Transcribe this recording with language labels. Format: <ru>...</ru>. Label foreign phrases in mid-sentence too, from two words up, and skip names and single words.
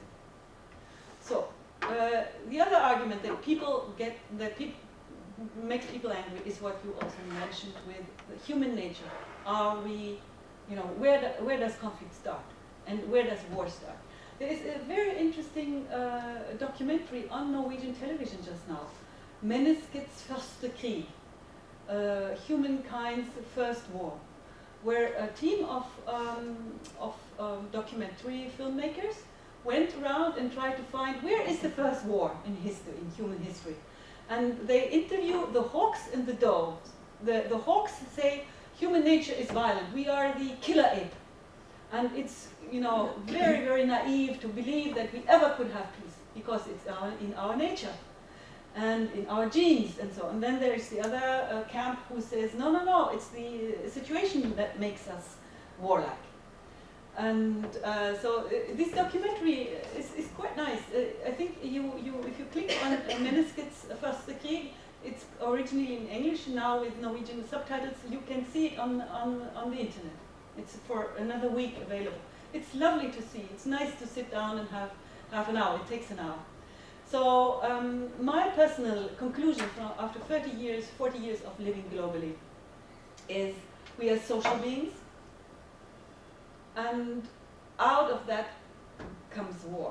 <en>So, the other argument that makes people angry is what you also mentioned with the human nature. Are we, you know, where does conflict start? And where does war start? There is a very interesting documentary on Norwegian television just now. Menneskets første krig, humankind's first war, where a team of documentary filmmakers went around and tried to find where is the first war in history, in human history. And they interview the hawks and the doves. The hawks say human nature is violent. We are the killer ape. And it's, you know, very, very naive to believe that we ever could have peace because it's in our nature and in our genes and so on. And then there's the other camp who says, no, it's the situation that makes us warlike. And so this documentary is quite nice. I think if you click on Menneskets første krig, it's originally in English, now with Norwegian subtitles, you can see it on the internet. It's for another week available. It's lovely to see. It's nice to sit down and have half an hour. It takes an hour. So my personal conclusion from after 40 years of living globally is we are social beings, and out of that comes war.</en>